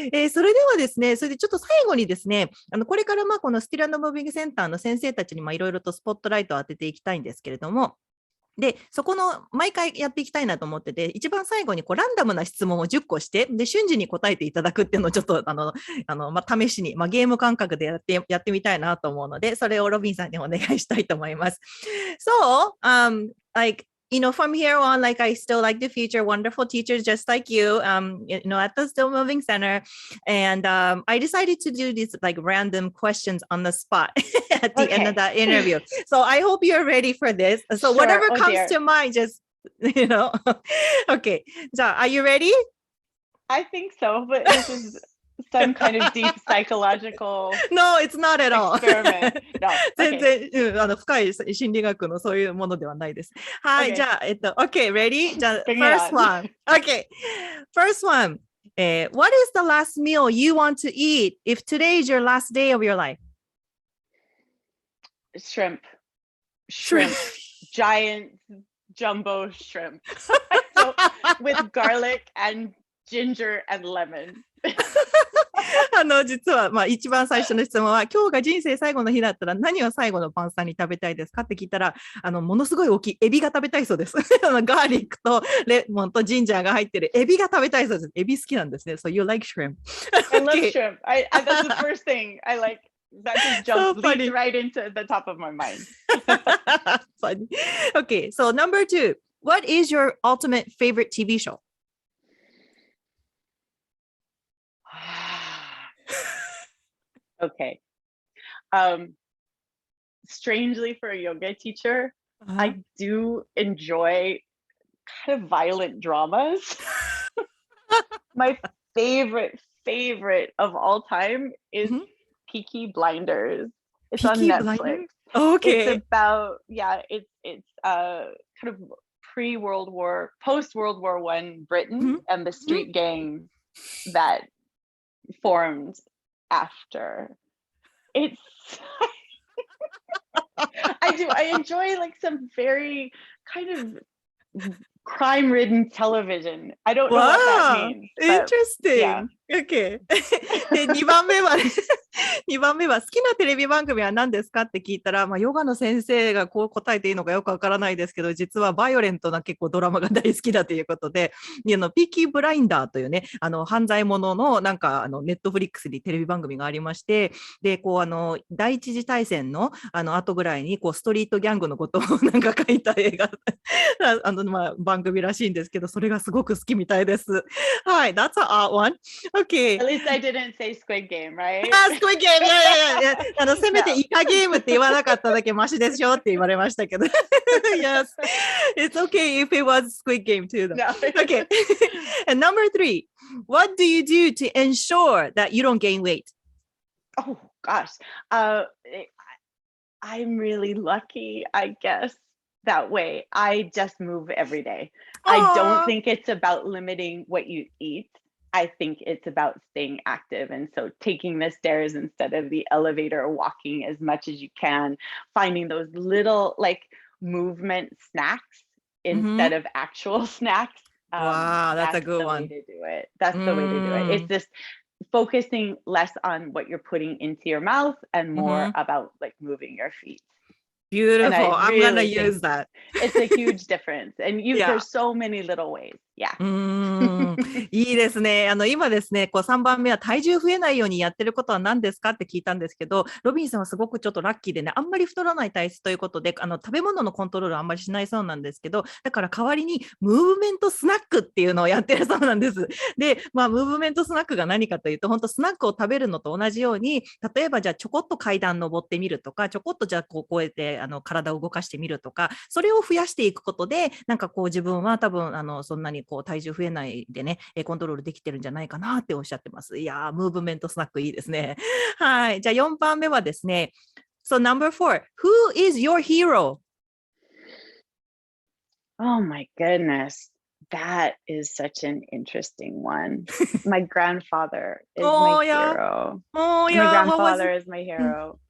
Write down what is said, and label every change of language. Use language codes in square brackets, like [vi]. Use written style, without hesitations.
[ja] それではですね、それでちょっと最後にですね、これからこのスティル&ムービングセンターの先生たちにいろいろとスポットライトを当てていきたいんですけれども、で、そこの毎回やっていきたいなと思ってて、一番最後にランダムな質問を10個して、で、瞬時に答えていただくっていうのをちょっと、試しに、ゲーム感覚でやってみたいなと思うので、それをロビンさんにお願いしたいと思います。 [en] So, from here on, I still like to feature wonderful teachers just like you, at the Still Moving Center. And I decided to do these random questions on the spot at the end of the interview. So I hope you're ready for this. So sure. Whatever comes to mind, just, Okay. So are you ready? I think so, but this is some kind of deep psychological No, it's not at all. experiment. No. [ja] 全然、深い心理学のそういうものではないです。はい、じゃあ、 [en] OK, ready? [ja] じゃあ、 [en] first one. OK, first one. What is the last meal you want to eat if today is your last day of your life? Shrimp. Giant jumbo shrimp. With garlic and ginger and lemon. [ja] 実は、一番最初の質問は、今日が人生最後の日だったら何を最後の晩餐に食べたいですかって聞いたら、ものすごい大きいエビが食べたいそうです。ガーリックとレモンとジンジャーが入ってるエビが食べたいそうです。エビ好きなんですね。 [en] So you like shrimp? I love shrimp. That's the first thing I like. That just jumps right into the top of my mind. Funny. Okay, so number 2. What is your ultimate favorite TV show? Okay. Strangely for a yoga teacher, I do enjoy kind of violent dramas. My favorite of all time is Peaky Blinders. It's on Netflix. Okay. It's about, it's kind of post-World War I Britain and the street gangs that formed after. It's I enjoy some very kind of crime-ridden television. I don't know what that means. Interesting. Okay. [ja] で、2番目は好きなテレビ番組は何ですかって聞いたら、ヨガの先生がこう答えていいのかよくわからないですけど、実はバイオレントな結構ドラマが大好きだということで、ピーキーブラインダーというね、犯罪者のネットフリックスにテレビ番組がありまして、で、第一次大戦の後ぐらいにストリートギャングのことを書いた映画番組らしいんですけど、それがすごく好きみたいです。はい、 [en] that's an odd one. Okay. At least I didn't say Squid Game, right? Squid Game. Yeah. [ja] せめてイカゲームって言わなかっただけマシでしょって言われましたけど。 [en] Yes. It's okay if it was Squid Game too. Though. No. Okay. And number 3. What do you do to ensure that you don't gain weight? Oh, gosh. I'm really lucky, I guess. That way, I just move every day. I don't think it's about limiting what you eat. I think it's about staying active. And so taking the stairs instead of the elevator, walking as much as you can, finding those little movement snacks instead of actual snacks. Wow, that's a good one. That's the way to do it. It's just focusing less on what you're putting into your mouth and more about moving your feet. Beautiful. I'm going to use that. It's a huge difference. And there's so many little ways. Yeah. [ja] いいですね。今ですね、3番目は体重増えないようにやってることは何ですかって聞いたんですけど、ロビンさんはすごくちょっとラッキーでね、あんまり太らない体質ということで、食べ物のコントロールはあんまりしないそうなんですけど、だから代わりにムーブメントスナックっていうのをやってるそうなんです。で、ムーブメントスナックが何かというと、本当スナックを食べるのと同じように、例えばじゃあちょこっと階段登ってみるとか、ちょこっとじゃあこうやって体を動かしてみるとか、それを増やしていくことで、自分は多分そんなに体重増えないでね、コントロールできてるんじゃないかなっておっしゃってます。いやー、ムーブメントスナックいいですね。はい。じゃあ4番目はですね、 [en] So number 4, who is your hero? Oh my goodness. That is such an interesting one. My grandfather is my hero. Oh, my grandfather is my hero.